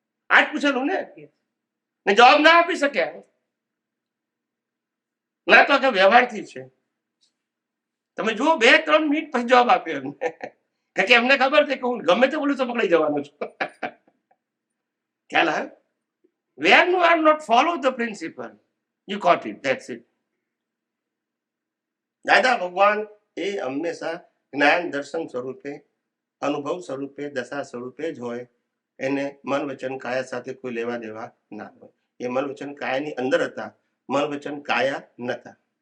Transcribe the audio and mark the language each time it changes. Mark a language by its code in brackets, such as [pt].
[gu] આજ પૂછેલું ને જવાબ ના આપી શક્યા. ના તો કે વ્યવહારથી છે. તમે જુઓ 2-3 મિનિટ પછી જવાબ આપ્યો એમને, કારણ કે એમને ખબર છે કે હું ગમે તે બોલું તો પકડાઈ જવાનું છું. ખ્યાલ આવે? [en] When you are not follow the principle, you caught it. That's it. [gu] દાદા ભગવાન એ હંમેશા જ્ઞાન દર્શન સ્વરૂપે, અનુભવ સ્વરૂપે, દશા સ્વરૂપે જ હોય. એને મન વચન કાયા સાથે કોઈ લેવા દેવા ના હોય. એ મન વચન કાયાની અંદર હતા, મન વચન કાયા નતા.